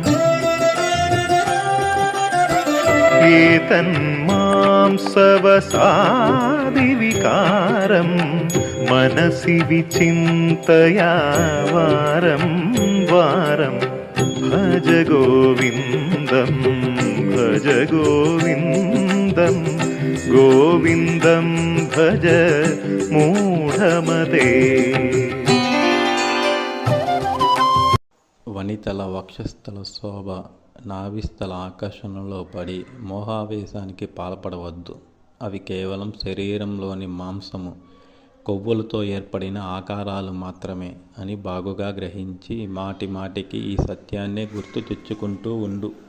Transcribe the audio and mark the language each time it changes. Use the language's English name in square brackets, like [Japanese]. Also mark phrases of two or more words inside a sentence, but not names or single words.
[Sanskrit] एतन्मांसवसादिविकारं मनसि विचिन्तया वारं वारं भज गोविन्दं भज गोविन्दं गोविन्दं भज मूढमते। [Telugu] వనితల వక్షస్థల శోభ నాభిస్థల ఆకర్షణలో పడి మోహావేశానికి పాల్పడవద్దు. అవి కేవలం శరీరంలోని మాంసము కొవ్వులతో ఏర్పడిన ఆకారాలు మాత్రమే అని బాగుగా గ్రహించి మాటి మాటికి ఈ సత్యాన్ని గుర్తు తెచ్చుకుంటూ ఉండు.